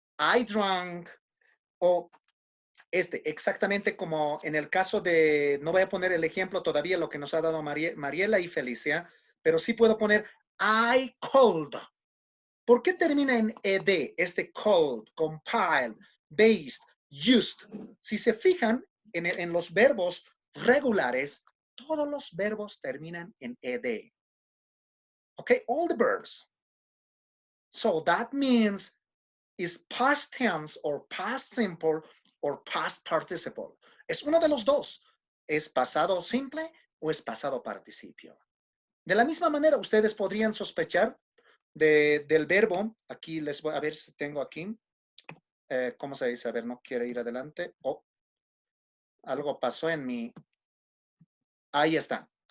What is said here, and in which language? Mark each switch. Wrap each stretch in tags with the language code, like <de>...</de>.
<en>I drank,</en> <es>o exactamente como en el caso de, no voy a poner el ejemplo todavía, lo que nos ha dado Mariela y Felicia, pero sí puedo poner</es> <en>I called.</en> <es>¿Por qué termina en ed? Called, compiled, based, used. Si se fijan en los verbos regulares, todos los verbos terminan en ed.</es> <en>Okay, all the verbs. So that means is past tense or past simple or past participle.</en> <es>Es uno de los dos. ¿Es pasado simple o es pasado participio? De la misma manera, ustedes podrían sospechar del verbo. Aquí les voy a ver si tengo aquí. ¿Cómo se dice? A ver, no quiere ir adelante. Oh, algo pasó en mi. Ahí está.</es>